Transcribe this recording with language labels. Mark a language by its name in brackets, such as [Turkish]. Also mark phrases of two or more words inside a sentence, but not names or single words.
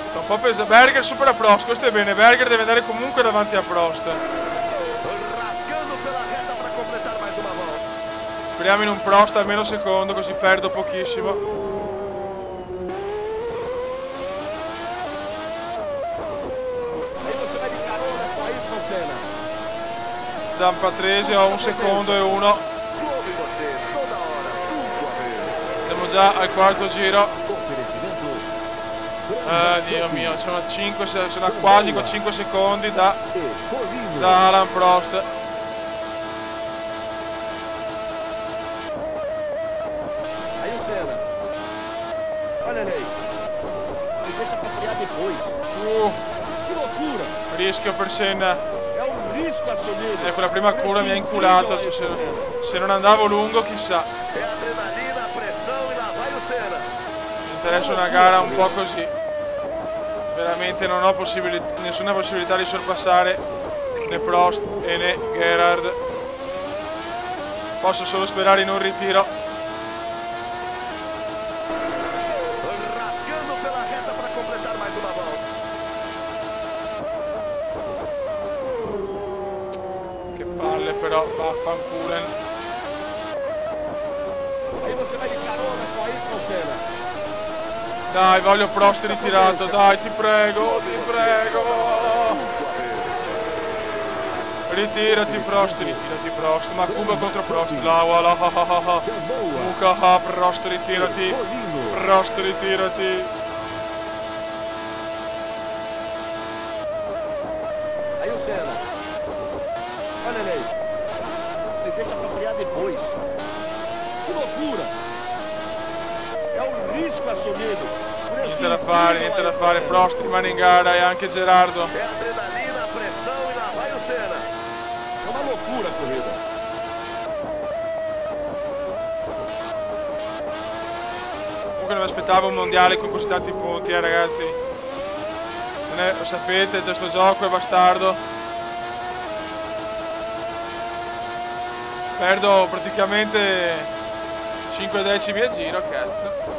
[Italian] po' pesa. Berger supera Prost, questo è bene. Berger deve andare comunque davanti a Prost. [Portuguese] Rasgando pela reta para completar mais uma volta. [Italian] Speriamo in un Prost almeno secondo, così perdo pochissimo. [Portuguese] Aí você vai de carona com Ayrton Senna. [Italian] Da Patrese ho 1 secondo e 1. [Portuguese] Ouve você, toda hora, tudo a ver. [Italian] Siamo già al quarto giro. [Portuguese] Oferecimento. [Italian] Dio mio, sono a quasi 5 secondi da Colino. Alan Prost. [Portuguese] Aí o Senna. Olha ele aí. Ele deixa pra frear depois. Que loucura. [Italian] Rischio per Senna. [Portuguese] É um risco assumido. [Italian] Ecco, la prima curva mi ha inculato. Cioè, se non andavo lungo, chissà. [Portuguese] É adrenalina, pressão e lá vai o Senna. [Italian] Mi interessa una gara un po' così. Veramente non ho nessuna possibilità di sorpassare né Prost e né Gerhard. Posso solo sperare in un ritiro. [Portuguese] Rasgando pela reta para completar mais uma volta. [Italian] Che palle però, vaffanculen. [Portuguese] Aí você vai de carona com Ayrton Senna. [Italian] Dai, voglio Prost ritirato, dai, ti prego, ti prego. Ritirati Prost, ma Kuba contro Prost, [French] la voilà, [Italian] Muka, Prost ritirati, Prost ritirati. [Portuguese] Aí o Senna. Olha ele aí. Ele deixa pra frear depois. Que loucura. É um risco assumido. [Italian] Niente da fare, Prost rimane in gara e anche Gerardo. [Portuguese] É adrenalina, pressão e lá vai o Senna. É uma loucura a corrida. [Italian] Comunque non mi aspettavo un mondiale con così tanti punti, ragazzi. Lo sapete, già sto gioco è bastardo. Perdo praticamente 5 decimi a giro, cazzo.